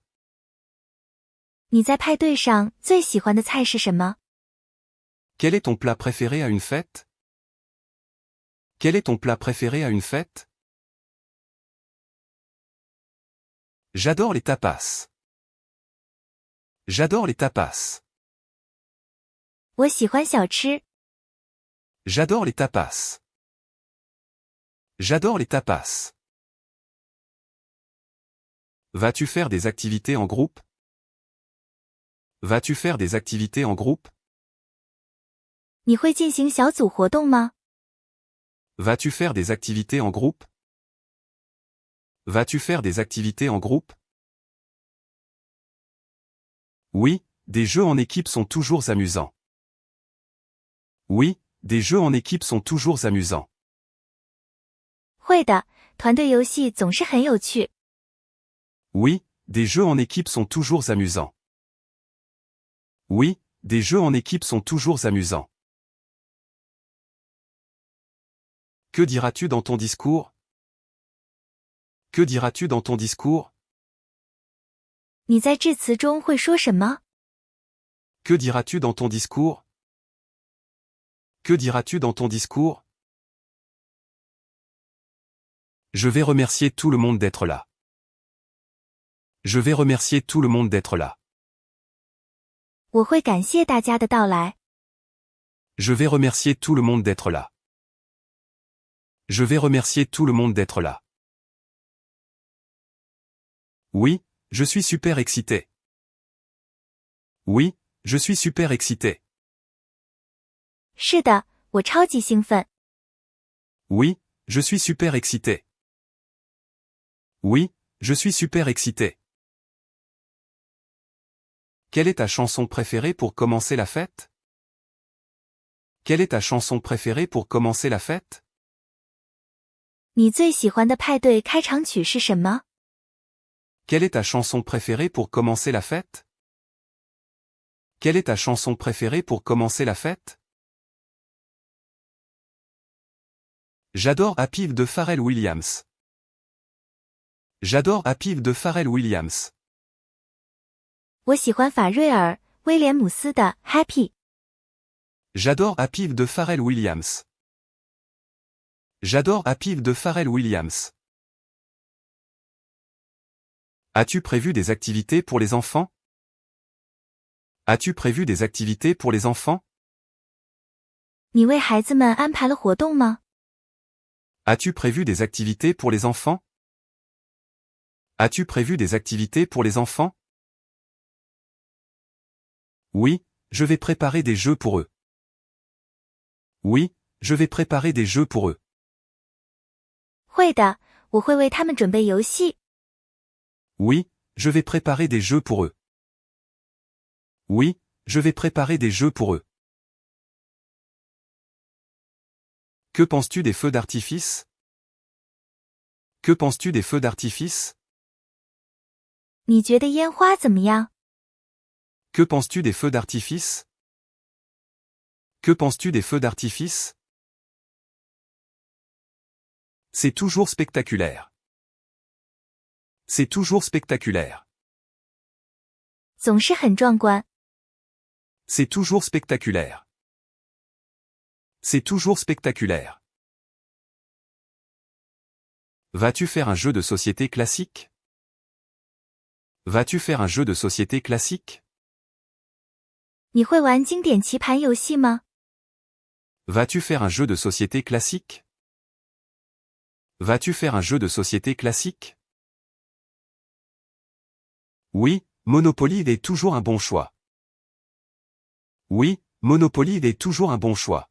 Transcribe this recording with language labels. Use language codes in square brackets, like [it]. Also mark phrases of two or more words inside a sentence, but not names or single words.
[zh] 你在派对上最喜欢的菜是什么？ [fr] Quel est ton plat préféré à une fête? Quel est ton plat préféré à une fête? J'adore les tapas. J'adore les tapas. [zh] 我喜欢小吃。 [fr] J'adore les tapas. J'adore les tapas. Vas-tu faire des activités en groupe? Vas-tu faire des activités en groupe? [zh] 你会进行小组活动吗？ [fr] Vas-tu faire des activités en groupe? Vas-tu faire des activités en groupe? Oui, des jeux en équipe sont toujours amusants. Oui, des jeux en équipe sont toujours amusants. [zh] 会的，团队游戏总是很有趣。 [fr] Oui, des jeux en équipe sont toujours amusants. Oui, des jeux en équipe sont toujours amusants. Que diras-tu dans ton discours? Que diras-tu dans ton discours? [zh] 你在致辞中会说什么？ [fr] Que diras-tu dans ton discours? Que diras-tu dans ton discours? Je vais remercier tout le monde d'être là. Je vais remercier tout le monde d'être là. [zh] 我会感谢大家的到来。 [fr] Je vais remercier tout le monde d'être là. Je vais remercier tout le monde d'être là. Oui, je suis super excité. Oui, je suis super excité. [zh] 是的，我超级兴奋。 [fr] Oui, je suis super excité. Oui, je suis super excité. Quelle est ta chanson préférée pour commencer la fête? Quelle est ta chanson préférée pour commencer la fête? [zh] 你最喜欢的派对开场曲是什么？ [fr] Quelle est ta chanson préférée pour commencer la fête? Quelle est ta chanson préférée pour commencer la fête? J'adore Happy de Pharrell Williams. J'adore Happy de Pharrell Williams. [zh] 我喜欢法瑞尔·威廉姆斯的《Happy》。 [fr] J'adore Happy de Pharrell Williams. J'adore Happy de Pharrell Williams. As-tu prévu des activités pour les enfants? As-tu prévu des activités pour les enfants? [zh] 你为孩子们安排了活动吗？ [fr] As-tu prévu des activités pour les enfants? As-tu prévu des activités pour les enfants? Oui, je vais préparer des jeux pour eux. Oui, je vais préparer des jeux pour eux. [zh] 会的，我会为他们准备游戏。 [fr] Oui, je vais préparer des jeux pour eux. Oui, je vais préparer des jeux pour eux. Que penses-tu des feux d'artifice? Que penses-tu des feux d'artifice? [zh] 你觉得烟花怎么样？ [fr] Que penses-tu des feux d'artifice? Que penses-tu des feux d'artifice? C'est toujours spectaculaire. C'est toujours spectaculaire. [zh] 总是很壮观。 [fr] C'est toujours spectaculaire. C'est toujours spectaculaire. Vas-tu faire un jeu de société classique? Vas-tu faire un jeu de société classique? [zh] 你会玩经典棋盘游戏吗？ [fr] Vas-tu faire un jeu de société classique? Vas-tu faire un jeu de société classique? Oui, Monopoly est toujours un bon choix. Oui, Monopoly est toujours un bon choix.